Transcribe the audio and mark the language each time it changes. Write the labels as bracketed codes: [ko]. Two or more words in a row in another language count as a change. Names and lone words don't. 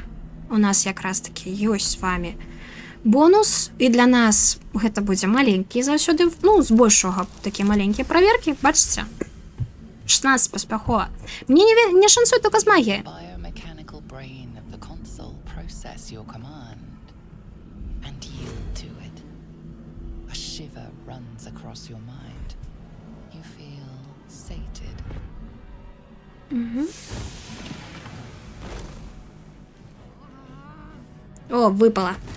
[be] У нас якраз таки ёсць з вами бонус, і для нас гэта будзе маленькі заўсёды, ну, збольшага такія маленькія праверкі, бачыце? 16 паспяхова. Мне не шансуе только з магіяй. [en] Biomechanical brain of the console process your command and yield to it. A shiver runs across your mind. You feel sated. [be] О, випала.